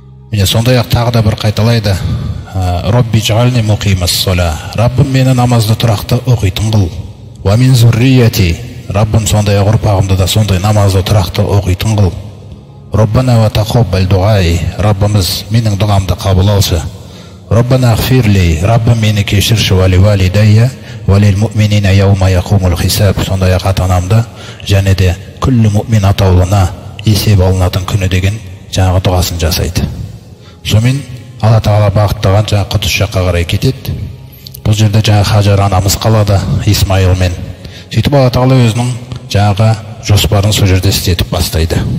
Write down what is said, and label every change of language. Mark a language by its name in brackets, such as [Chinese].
[Kazakh] Міне сондай-ақ тағы да бір қайталайды: [Arabic] «Робби джғални муқимас сола». [Kazakh] Раббым, мені намазды тұрақты оқитын қыл. [Arabic] «Ва мин зуррияти». [Kazakh] Раббым, сондай-ақ ұрпағымды да сондай намазды тұрақты оқитын қыл. [Arabic] «Роббана ва тақоббал дуғай». [Kazakh] Раббымыз, менің дұғамды қабыл алшы. [Arabic] «Роббана ғфирли». [Kazakh] Раббым, мені кешірші. [Arabic] «Вали валидайя валил муъминина яума яқумул хисаб». [Kazakh] Сондай-ақ ата-анамды және де күллі мұъмин атаулына есеп алынатын күні деген жаңағы дұғасын жасайды. Сонымен Алла Тағала бағыттаған жаңа Құдыс жаққа қарай кетеді. Бұл жерде жаңа Хажар анамыз қалады Исмайылмен. Сөйтіп Алла Тағала өзінің жаңағы жоспарын сол жерде істетіп бастайды.